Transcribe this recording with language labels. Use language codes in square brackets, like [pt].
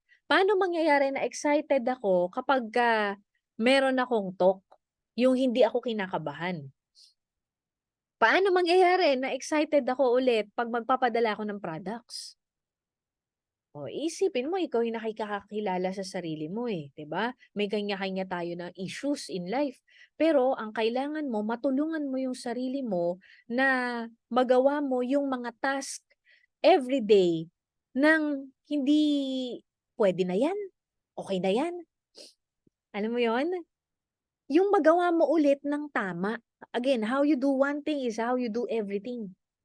[tl] Paano mangyayari na excited ako kapag meron akong talk, yung hindi ako kinakabahan? Paano mangyayari na excited ako ulit pag magpapadala ako ng products? Isipin mo, ikaw yung nakikakakilala sa sarili mo 'di ba? May kanya-kanya tayo ng [en] issues in life. [tl] Pero ang kailangan mo, matulungan mo yung sarili mo na magawa mo yung mga [en] task everyday [tl] ng hindi pwede na yan, okay na yan. Alam mo yon? Yung magawa mo ulit ng tama. [en] Again, how you do one thing is how you do everything.